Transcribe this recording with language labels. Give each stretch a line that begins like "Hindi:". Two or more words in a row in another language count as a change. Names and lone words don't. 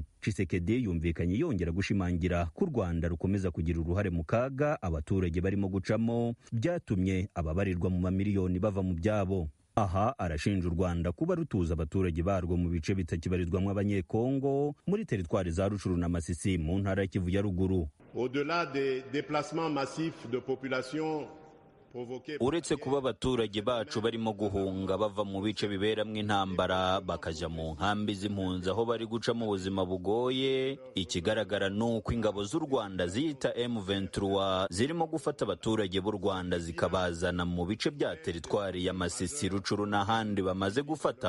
Kinyarwanda: Tshisekedi yumvikanye yongera gushimangira ko u Rwanda rukomeza kugira uruhare mu kaga abaturage barimo gucamo, byatumye ababarirwa mu mamiliyoni bava mu byabo. Aha arashinja u Rwanda kuba rutuza abaturage barwo mu bice bitakibarizwamo abanyekongo muri teritwari za Rucuru na Masisi mu ntara ya Kivu ya ruguru.
French: Au-delà des déplacements massifs de population
Kinyarwanda: uretse kuba abaturage bacu barimo guhunga bava mu bice biberamwo intambara bakaja mu nkambi z'impunzi aho bari gucamo ubuzima bugoye, ikigaragara ni uko ingabo z'u Rwanda ziyita M23 zirimo gufata abaturage b'u Rwanda zikabazana mu bice bya teritwari ya Masisi, Rucuru n'ahandi bamaze gufata.